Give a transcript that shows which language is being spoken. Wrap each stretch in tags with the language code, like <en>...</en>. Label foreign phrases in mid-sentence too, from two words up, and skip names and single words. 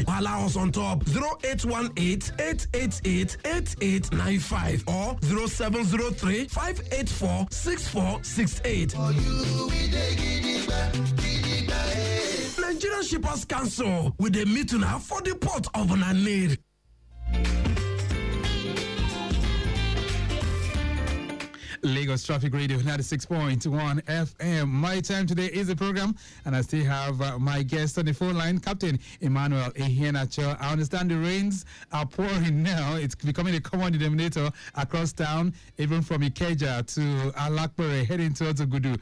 <en>Allow us on top 0818-888-8895 or 0703-584-6468. Nigerian Shippers Council with a meeting for the port of Nanir. Lagos Traffic Radio 96.1 FM. My time today is the program, and I still have my guest on the phone line, Captain Emmanuel Iheanacho. I understand the rains are pouring now. It's becoming a common denominator across town, even from Ikeja to Alakpere, heading towards Ogudu.</en>